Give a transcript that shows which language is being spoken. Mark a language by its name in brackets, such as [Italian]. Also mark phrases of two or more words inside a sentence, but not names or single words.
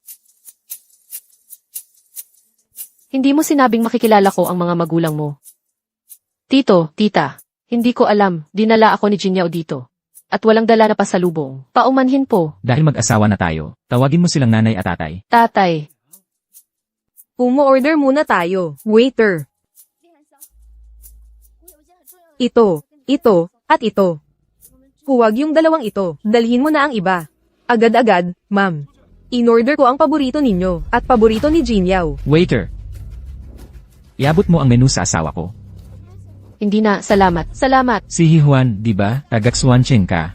[Filipino] Hindi mo sinabing makikilala ko ang mga magulang mo. Tito, tita, hindi ko alam, dinala ako ni Jinyao dito. At walang dala na pasalubong. Paumanhin po, Dahil mag-asawa na tayo, tawagin mo silang nanay at tatay. tatay. Umu-order muna tayo. Waiter. [Chinese] 厉寒香，我有一件很重要的事 [Filipino] Ito, [Chinese] 想跟你 [Filipino] ito, at ito. [Chinese] 我们之 [Filipino] Huwag yung dalawang ito. Dalhin mo na ang iba. Agad-agad, ma'am. In-order ko ang paborito ninyo, at paborito ni Jinyao. Waiter! Iabot mo ang menu sa asawa ko. Hindi na, salamat. Salamat. Si Hihuan, di ba? Taga-Xuancheng ka.